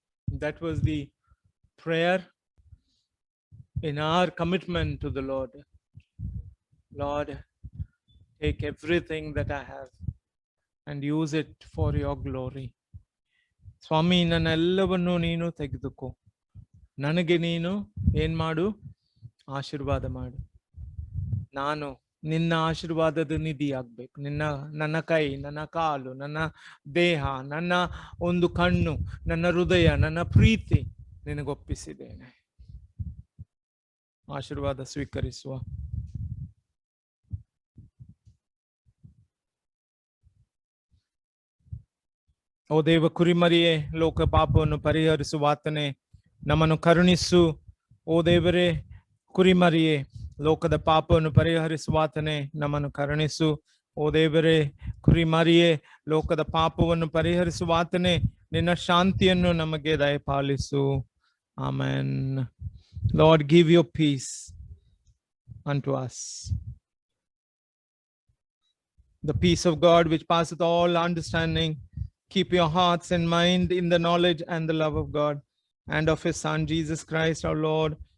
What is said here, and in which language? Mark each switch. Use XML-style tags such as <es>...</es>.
<en>That was the prayer in our commitment to the Lord. Lord, take everything that I have and use it for your glory.</en> <kn>ಸ್ವಾಮಿ, ನನ್ನೆಲ್ಲವನ್ನು ನೀನು ತೆಗೆದುಕೋ, ನನಗೆ ನೀನು ಏನ್ ಮಾಡು, ಆಶೀರ್ವಾದ ಮಾಡು. ನಾನು ನಿನ್ನ ಆಶೀರ್ವಾದದ ನಿಧಿ ಆಗ್ಬೇಕು. ನನ್ನ ಕೈ, ನನ್ನ ಕಾಲು, ನನ್ನ ದೇಹ, ನನ್ನ ಒಂದು ಕಣ್ಣು, ನನ್ನ ಹೃದಯ, ನನ್ನ ಪ್ರೀತಿ ನಿನಗೊಪ್ಪಿಸಿದ್ದೇನೆ. ಆಶೀರ್ವಾದ ಸ್ವೀಕರಿಸುವ. ಓ ದೇವ ಕುರಿಮರಿಯೇ, ಲೋಕ ಪಾಪವನ್ನು ಪರಿಹರಿಸುವಾತನೇ, ನಮ್ಮನ್ನು ಕರುಣಿಸು. ಓ ದೇವರೇ ಕುರಿಮರಿಯೇ, ಲೋಕದ ಪಾಪವನ್ನು ಪರಿಹರಿಸುವಾತನೇ, ನಮ್ಮನ್ನು ಕರುಣಿಸು. ಓ ದೇವರೇ ಕುರಿಮರಿಯೇ, ಲೋಕದ ಪಾಪವನ್ನು ಪರಿಹರಿಸುವಾತನೇ, ನಿನ್ನ ಶಾಂತಿಯನ್ನು ನಮಗೆ ದಯಪಾಲಿಸು. Amen.</kn> <en>Lord, give your peace unto us. The peace of God which passeth all understanding, keep your hearts and mind in the knowledge and the love of God and of his Son, Jesus Christ our Lord.</en>